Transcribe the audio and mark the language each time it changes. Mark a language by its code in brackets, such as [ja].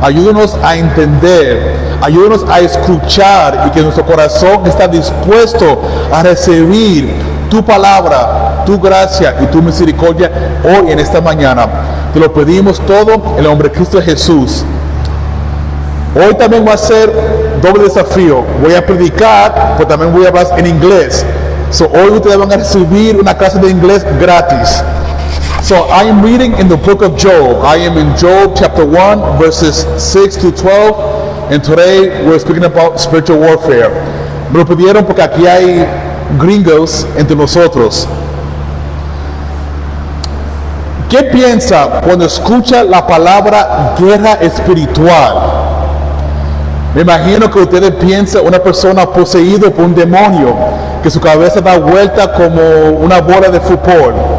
[es] Ayúdanos a entender. Ayúdanos a escuchar y que nuestro corazón está dispuesto a recibir tu palabra, tu gracia y tu misericordia hoy en esta mañana. Te lo pedimos todo en el nombre de Cristo Jesús. Hoy también va a ser doble desafío. Voy a predicar, pero también voy a hablar en inglés. Hoy ustedes van a recibir una clase de inglés gratis. [en] So I am reading in the book of Job. I am in Job chapter 1 verses 6 to 12. And today we're speaking about spiritual warfare. [es] Me lo pidieron porque aquí hay gringos entre nosotros. ¿Qué piensa cuando escucha la palabra guerra espiritual? Me imagino que ustedes piensan una persona poseída por un demonio, que su cabeza da vuelta como una bola de fútbol.